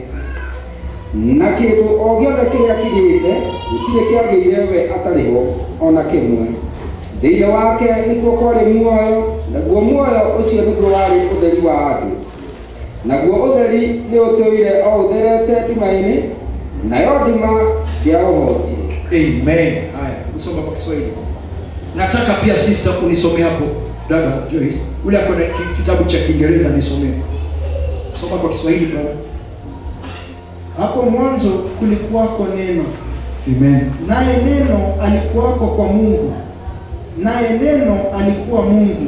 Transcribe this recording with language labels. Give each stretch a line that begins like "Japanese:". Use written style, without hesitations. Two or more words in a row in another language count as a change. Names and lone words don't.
Kikuyu: Na kĩndũ o gĩothe kĩrĩa kĩgĩte gĩtirĩ kĩagĩire we atarĩ ho ona kĩmwe. Thĩinĩ wake nĩkuo kwarĩ muoyo, naguo muoyo ũcio nĩguo warĩ ũtheri wa andũ. Naguo ũtheri nĩ ũtũire o ũtherete nduma-inĩ, nayo nduma ndĩaũhotire. Amen.
Swahili: Haya, usoma kwa Kiswahili. Nataka pia sister unisome hapo dada Joyce, ule ako na kitabu cha Kiingereza nisomee. Soma kwa Kiswahili brother. Hapo mwanzo kulikuwako neno. Amen. Naye neno alikuwako kwa Mungu. Naye neno alikuwa Mungu.